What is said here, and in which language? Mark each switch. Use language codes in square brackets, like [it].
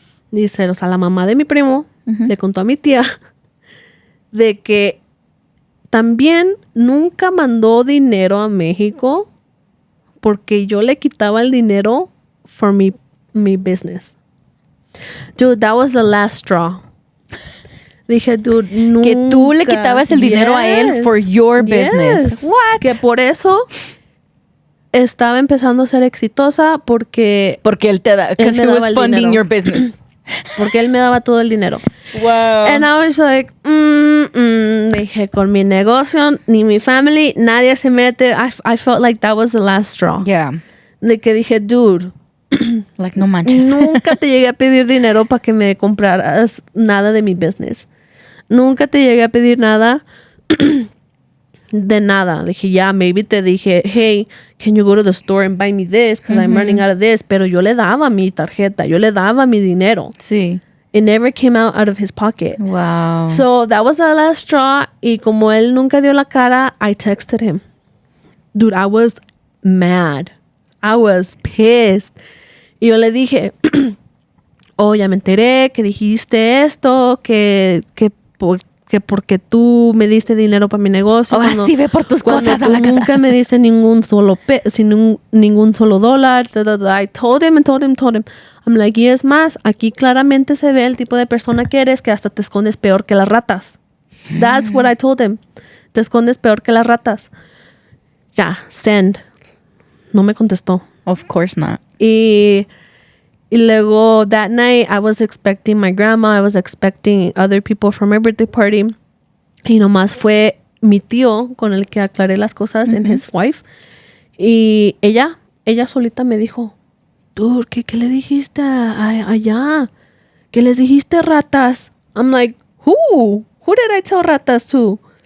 [es] Dice, o sea, la mamá de mi primo le contó a mi tía de que también nunca mandó dinero a México porque yo le quitaba el dinero for mi business. [en] Dude, that was the last straw. [es] Dije, dude, nunca. Que tú le quitabas el dinero a él [en] for your business. What? [es] Que por eso estaba empezando a ser exitosa porque él te da, [en] because he was funding your business. [es] Porque él me daba todo el dinero. [en] Wow. And I was like, [es] dije, con mi negocio, ni mi family, nadie se mete. [en] I felt like that was the last straw. Yeah. [es] De que dije, dude, like, no manches. Nunca te llegué a pedir dinero para que me compraras nada de mi business. Nunca te llegué a pedir nada de nada. Dije, [en] yeah, maybe [es] te dije, [en] hey, can you go to the store and buy me this? Because I'm running out of this. [es] Pero yo le daba mi tarjeta. Yo le daba mi dinero. Sí. [en] It never came out of his pocket. Wow. So that was the last straw. [es] Y como él nunca dio la cara, [en] I texted him. Dude, I was mad. I was pissed. [es] Y yo le dije, oh, ya me enteré que dijiste esto, que porque tú me diste dinero para mi negocio. Ahora sí ve por tus cosas a la casa. Nunca me diste ningún solo ningún solo dólar. [en] I told him. I'm like, [es] y es más, aquí claramente se ve el tipo de persona que eres, que hasta te escondes peor que las ratas. [en] That's what I told him. [es] Te escondes peor que las ratas. Ya, send. No me contestó. [en] Of course not. [es] Y luego [en] that night I was expecting my grandma, I was expecting other people from my birthday party. [es] Y nomás fue mi tío con el que aclaré las cosas [en] and his wife. [es] Y ella solita me dijo, dude, ¿qué le dijiste allá? ¿Qué les dijiste ratas? [en] I'm like, who? Who did I tell ratas to?